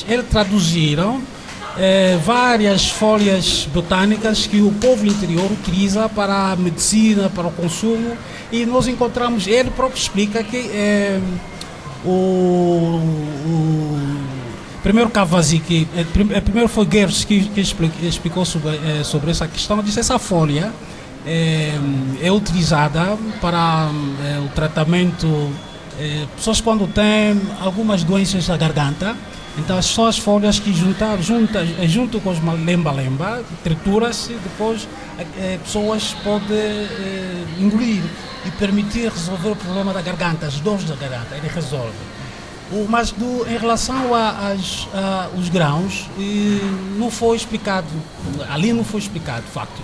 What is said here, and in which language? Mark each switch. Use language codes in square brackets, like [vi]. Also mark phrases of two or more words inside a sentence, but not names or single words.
[pt] Eles traduziram várias folhas botânicas que o povo interior utiliza para a medicina, para o consumo, e nós encontramos, ele próprio explica que primeiro Kawasaki, primeiro foi Gers que explicou sobre essa questão. Disse essa folha é utilizada para o tratamento pessoas quando têm algumas doenças da garganta. Então são as folhas que junto com os lemba-lemba, tritura-se, depois pessoas podem engolir e permitir resolver o problema da garganta, as dores da garganta, ele resolve. Mas em relação aos grãos, não foi explicado, ali não foi explicado, de facto.